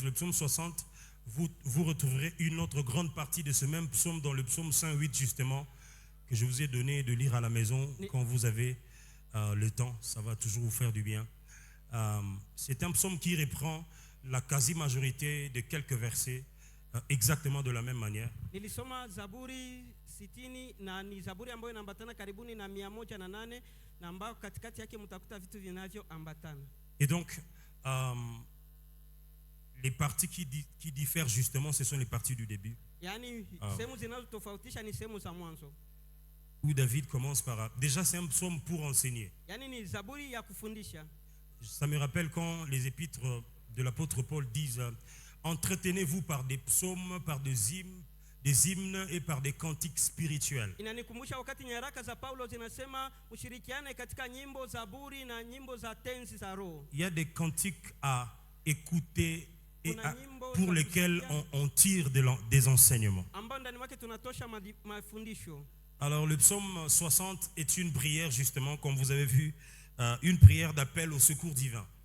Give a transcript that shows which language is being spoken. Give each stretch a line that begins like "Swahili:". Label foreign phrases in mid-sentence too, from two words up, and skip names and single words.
French: Le psaume 60, vous retrouverez une autre grande partie de ce même psaume dans le psaume 108 justement, que je vous ai donné de lire à la maison quand vous avez le temps. Ça va toujours vous faire du bien. C'est un psaume qui reprend la quasi-majorité de quelques versets exactement de la même manière.
Swahili: Nilisoma Zaburi 60 na ni Zaburi ambayo inaambatana karibuni na 108 na ambao katikati yake mtakuta vitu vinavyoambatana.
French: Et donc les parties qui diffèrent justement, ce sont les parties du début.
Swahili: Yani sehemu zinazotofautisha ni sehemu za mwanzo.
French: Où David commence par déjà c'est un psaume pour enseigner.
Swahili: Yani ni Zaburi ya kufundisha.
French: Ça me rappelle quand les épîtres de l'apôtre Paul disent entretenez-vous par des psaumes, par des hymnes, des hymnes et par des cantiques spirituels.
Swahili: Inanikumbusha wakati nyaraka za Paulo zinasema ushirikiane katika nyimbo za zaburi na nyimbo za tenzi za roho.
French: Il y a des cantiques à écouter et pour lesquels on tire des enseignements. Alors le psaume 60 est une prière justement, comme vous avez vu, une prière d'appel au secours divin.